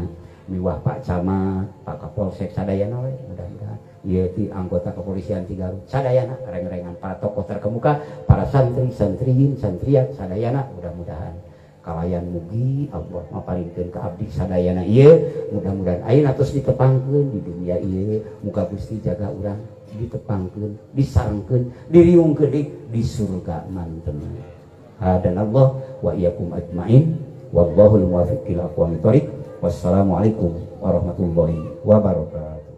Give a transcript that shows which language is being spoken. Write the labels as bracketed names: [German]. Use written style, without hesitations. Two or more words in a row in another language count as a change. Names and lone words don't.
[Sundanese] Miwah Pak Camat, Pak Kapolsek sadayana we mudah-mudahan ieu ti [Indonesian] anggota kepolisian [Sundanese] ti Garut sadayana reng-rengan para [Indonesian] tokoh terkemuka, [Sundanese] para santri-santriyin, santriat sadayana mudah-mudahan kalayan mugi Allah maparingkeun ka abdi sadayana ieu. Mudah-mudahan ayeuna tos ditepangkeun di dunia ieu, muga Gusti jaga urang ditepangkeun, disarengkeun, diriungkeun di surga manten. [Arabic] Dan الله وإياكم أجمعين والله الموفق إلى أقوم الطريق. والسلام عليكم ورحمة الله وبركاته.